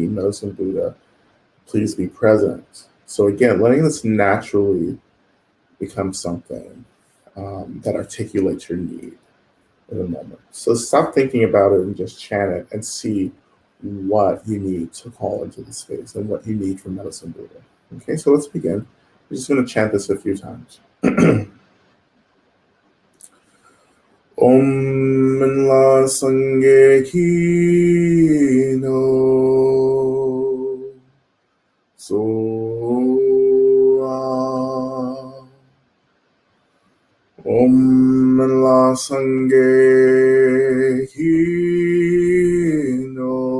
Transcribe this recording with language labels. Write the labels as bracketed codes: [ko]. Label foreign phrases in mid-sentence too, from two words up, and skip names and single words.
[en] Medicine Buddha, please be present. So again, letting this naturally become something that articulates your need in a moment. So stop thinking about it and just chant it and see what you need to call into the space and what you need from Medicine Buddha. Okay, so let's begin. We're just going to chant this a few times. [bo] Om Minla Sange Kino So Om Minla Sange Kino